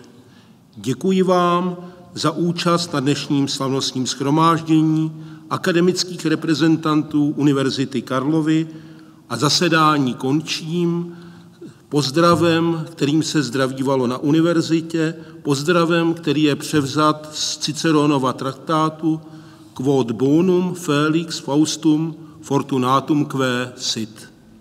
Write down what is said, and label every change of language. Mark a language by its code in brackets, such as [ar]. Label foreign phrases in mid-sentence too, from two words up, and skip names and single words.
[cs] Děkuji vám za účast na dnešním slavnostním shromáždění akademických reprezentantů Univerzity Karlovy a zasedání končím pozdravem, kterým se zdravívalo na univerzitě, pozdravem, který je převzat z Ciceronova traktátu [la] Quod bonum felix faustum fortunatum que sit.